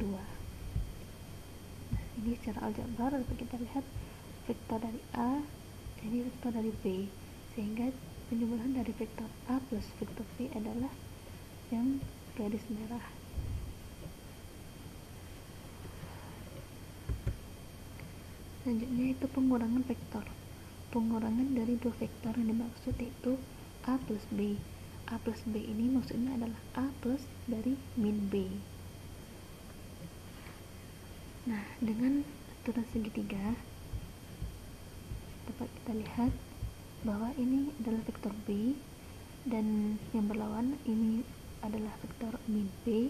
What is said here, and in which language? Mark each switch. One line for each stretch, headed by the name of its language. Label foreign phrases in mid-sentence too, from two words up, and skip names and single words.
Indonesian: Nah, ini secara aljabar dapat kita lihat vektor dari A, ini vektor dari B, sehingga penjumlahan dari vektor A plus vektor B adalah yang garis merah. Selanjutnya itu pengurangan vektor. Pengurangan dari dua vektor yang dimaksud yaitu A plus B. A plus B ini maksudnya adalah A plus dari min B. Nah, dengan aturan segitiga dapat kita lihat bahwa ini adalah vektor B dan yang berlawan ini adalah vektor min B.